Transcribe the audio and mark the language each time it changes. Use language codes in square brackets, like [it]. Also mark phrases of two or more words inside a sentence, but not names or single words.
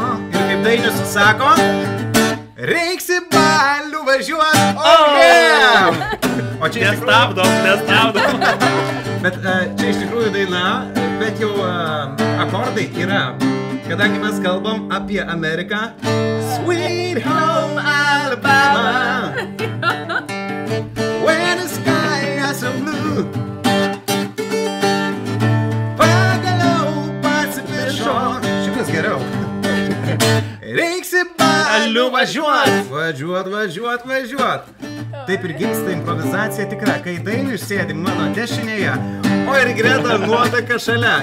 [lt] Ir kaip Dainius sako, reiks į balių važiuot. O čia iš tikrųjų, nestabdom. bet čia iš tikrųjų daina, bet jau akordai yra. Kadangi mes kalbam apie Ameriką. [en] Sweet home Alabama. Where the sky is so blue. [lt] Pagaliau pasipiršo. Šitas geriau. Reiks į balių važiuot. Taip ir gimsta improvizacija tikra, kai Dainius sėdi mano dešinėje, o ir Greta nuotaka šalia.